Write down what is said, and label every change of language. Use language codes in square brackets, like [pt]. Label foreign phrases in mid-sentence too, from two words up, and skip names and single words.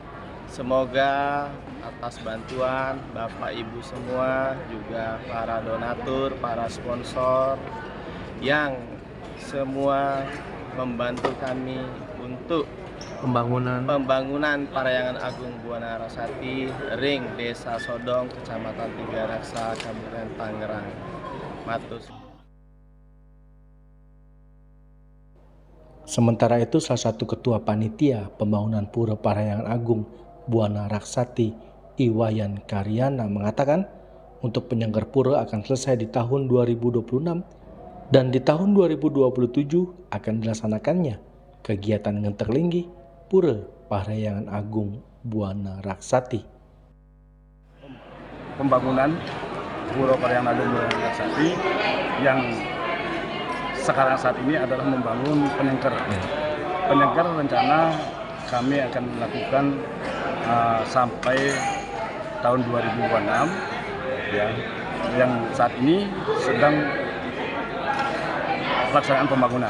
[id] Semoga atas bantuan Bapak Ibu semua, juga para donatur, para sponsor yang semua membantu kami untuk pembangunan Parahyangan Agung Buana Raksati, Ring Desa Sodong, Kecamatan Tiga Raksa, Kabupaten Tangerang. Matur. Sementara itu salah satu ketua panitia pembangunan Pura Parahyangan Agung Buana Raksati, Iwayan Karyana mengatakan untuk penyanggar pura akan selesai di tahun 2026 dan di tahun 2027 akan dilaksanakannya kegiatan ngenterlinggi Pura Parahyangan Agung Buana Raksati. Pembangunan Pura Parahyangan Agung Buana Raksati yang sekarang saat ini adalah membangun penengker. Penengker rencana kami akan melakukan sampai tahun 2026 ya, yang saat ini sedang pelaksanaan pembangunan.